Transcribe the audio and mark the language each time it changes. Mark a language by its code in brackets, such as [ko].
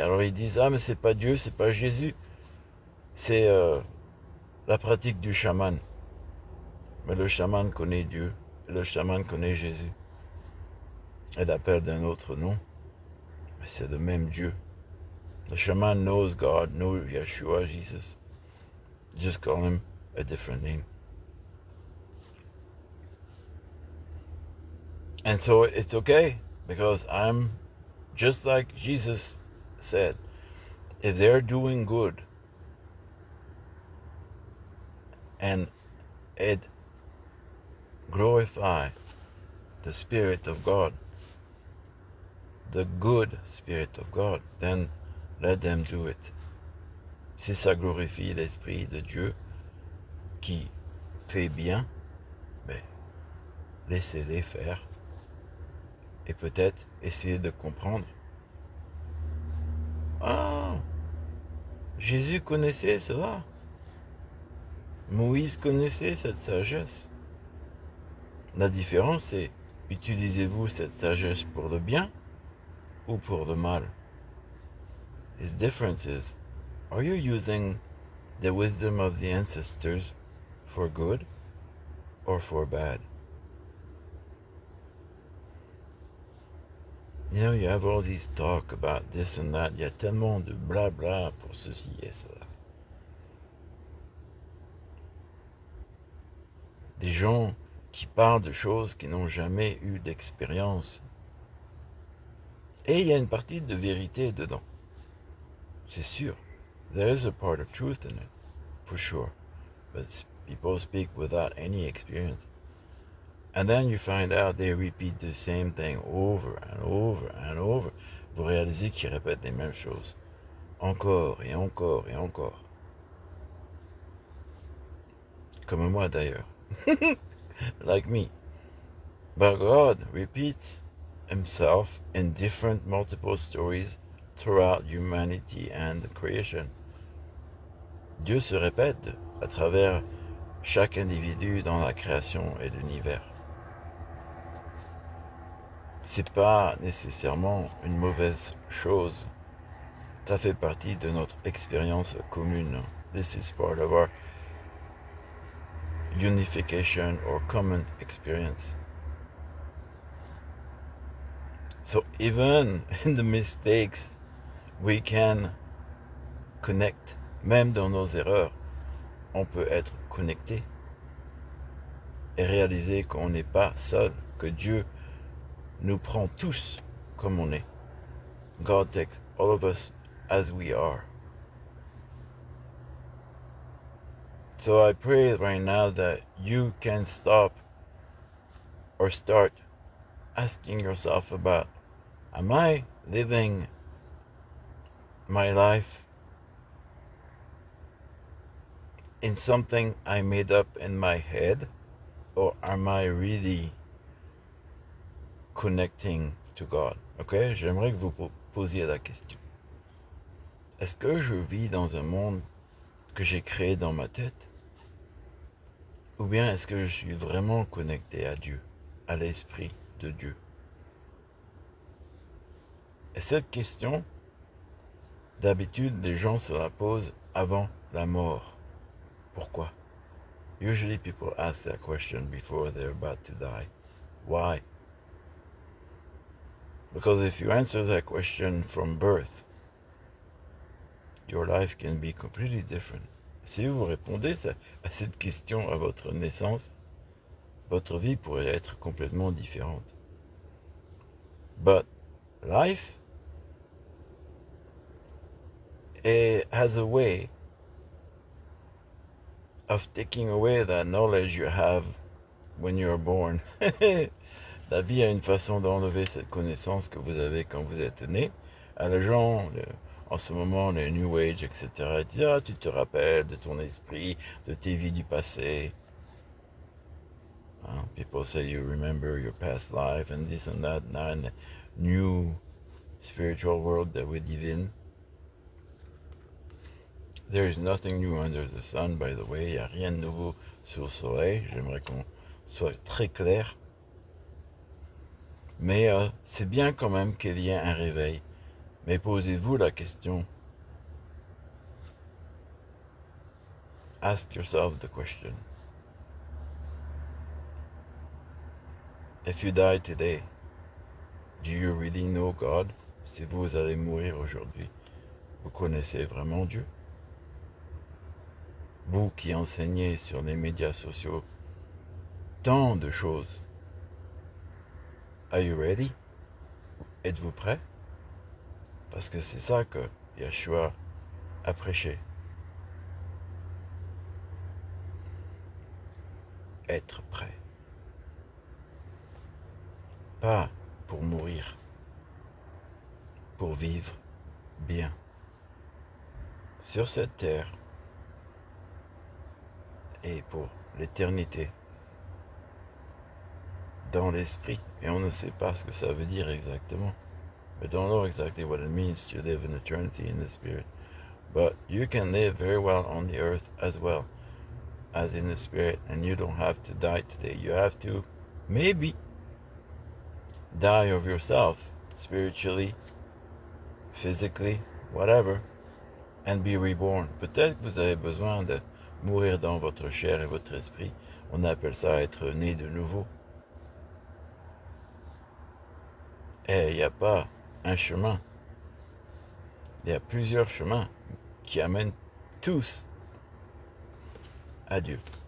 [fr] Alors ils disent, ah mais c'est pas Dieu, c'est pas Jésus, c'est la pratique du chaman. Mais le chaman connaît Dieu, le chaman connaît Jésus. Elle appelle d'un autre nom, mais c'est le même Dieu. [en] The shaman knows God, knows Yeshua, Jesus. Just call him a different name. And so it's okay, because I'm just like Jesus said, if they're doing good and it glorify the Spirit of God, the good Spirit of God, then let them do it. [fr] Si ça glorifie l'Esprit de Dieu qui fait bien, mais laissez-les faire. Et peut-être essayer de comprendre. Ah, Jésus connaissait cela. Moïse connaissait cette sagesse. La différence, c'est, utilisez-vous cette sagesse pour le bien ou pour le mal? [en] His difference is, are you using the wisdom of the ancestors for good or for bad? You know, you have all these talk about this and that. [fr] Il y a tellement de blabla pour ceci et cela. Des gens qui parlent de choses qui n'ont jamais eu d'expérience. Et il y a une partie de vérité dedans. C'est sûr. [en] There is a part of truth in it, for sure. But people speak without any experience. And then you find out they repeat the same thing over and over and over. [fr] Vous réalisez qu'ils répètent les mêmes choses. Encore et encore et encore. Comme moi d'ailleurs. [en] Like me. But God repeats himself in different multiple stories throughout humanity and creation. [fr] Dieu se répète à travers chaque individu dans la création et l'univers. C'est pas nécessairement une mauvaise chose. Ça fait partie de notre expérience commune. [en] This is part of our unification or common experience. So even in the mistakes, we can connect. [fr] Même dans nos erreurs, on peut être connecté et réaliser qu'on n'est pas seul, que Dieu nous prend tous comme on est. [en] God takes all of us as we are. So I pray right now that you can stop or start asking yourself about, am I living my life in something I made up in my head, or am I really connecting to God? Ok? [fr] J'aimerais que vous posiez la question. Est-ce que je vis dans un monde que j'ai créé dans ma tête? Ou bien est-ce que je suis vraiment connecté à Dieu, à l'Esprit de Dieu? Et cette question, d'habitude, les gens se la posent avant la mort. Pourquoi? [en] Usually people ask that question before they're about to die. Why? Because if you answer that question from birth, your life can be completely different. [fr] Si vous répondez à cette question à votre naissance, votre vie pourrait être complètement différente. [en] But life has a way of taking away that knowledge you have when you're born. [fr] La vie a une façon d'enlever cette connaissance que vous avez quand vous êtes né. Les gens, en ce moment, les New Age, etc., disent, ah, tu te rappelles de ton esprit, de tes vies du passé. [en] People say you remember your past life and this and that. Now in the new spiritual world that we live in, there is nothing new under the sun, by the way. [fr] Il n'y a rien de nouveau sous le soleil. J'aimerais qu'on soit très clair. Mais c'est bien quand même qu'il y ait un réveil. Mais posez-vous la question. [en] Ask yourself the question. If you die today, do you really know God? [fr] Si vous allez mourir aujourd'hui, vous connaissez vraiment Dieu? Vous qui enseignez sur les médias sociaux tant de choses. [en] Are you ready? [fr] Êtes-vous prêt? Parce que c'est ça que Yeshua a prêché. Être prêt. Pas pour mourir, pour vivre bien. Sur cette terre et pour l'éternité. Dans l'esprit. Et on ne sait pas ce que ça veut dire exactement. [en] We don't know exactly what it means to live in eternity in the spirit. But you can live very well on the earth as well as in the spirit, and you don't have to die today. You have to maybe die of yourself, spiritually, physically, whatever, and be reborn. [fr] Peut-être que vous avez besoin de mourir dans votre chair et votre esprit. On appelle ça être né de nouveau. Et il n'y a pas un chemin. Il y a plusieurs chemins qui amènent tous à Dieu.